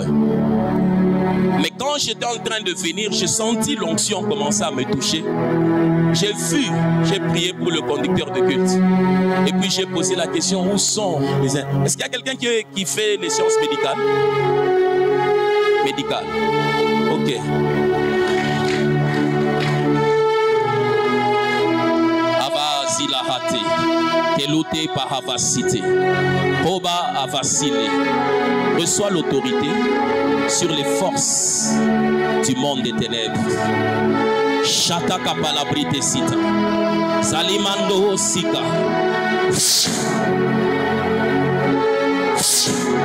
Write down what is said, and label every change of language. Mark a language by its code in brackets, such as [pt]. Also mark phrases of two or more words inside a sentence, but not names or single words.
[fr] Mais quand j'étais en train de venir, j'ai senti l'onction commencer à me toucher. J'ai vu, j'ai prié pour le conducteur de culte. Et puis j'ai posé la question, où sont les... Est-ce qu'il y a quelqu'un qui fait les sciences médicales? Médicales. Ok. Avazilahate. Kelote pahavasite. Oba avasile. Reçois l'autorité sur les forces du monde des ténèbres. Shataka palabrite sita. Salimando sika.